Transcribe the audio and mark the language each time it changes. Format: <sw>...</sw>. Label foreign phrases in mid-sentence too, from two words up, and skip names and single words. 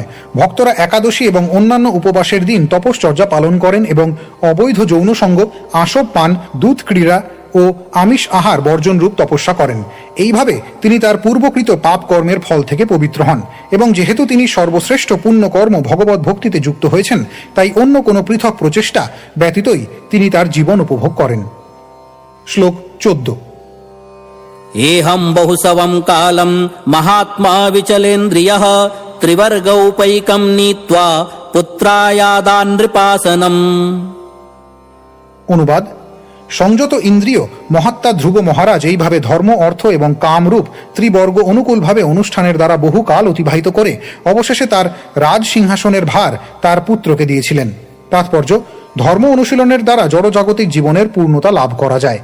<bn>ভক্তরা একাদশী এবং অন্যান্য উপবাসের দিন তপশ্চর্যা পালন করেন এবং অবৈধ যৌন সঙ্গ, আসব পান, দুধ ক্রীড়া ও আমিষ আহার বর্জন রূপ তপস্যা করেন। এইভাবে তিনি তার পূর্বকৃত পাপ কর্মের ফল থেকে পবিত্র হন, এবং যেহেতু তিনি সর্বশ্রেষ্ঠ পুণ্য কর্ম ভগবত ভক্তিতে যুক্ত হয়েছেন, তাই অন্য কোনো পৃথক প্রচেষ্টা ব্যতীতই তিনি তার জীবন উপভোগ করেন। শ্লোক 14।</bn> <sa>एहं बहुसवं कालं महात्मा विचलेन्द्रियः त्रिवर्गौपैकं नीत्वा पुत्रायादान् नृपासनम्।</sa> <bn>অনুবাদ: সংযত ইন্দ্রিয় মহাত্মা ধ্রুব মহারাজ এইভাবে ধর্ম, অর্থ এবং কামরূপ ত্রিবর্গ অনুকূলভাবে অনুষ্ঠানের দ্বারা বহুকাল অতিবাহিত করে অবশেষে তার রাজ সিংহাসনের ভার তার পুত্রকে দিয়েছিলেন। তাৎপর্য: ধর্ম অনুশীলনের দ্বারা জড়জাগতিক জীবনের পূর্ণতা লাভ করা যায়।</bn>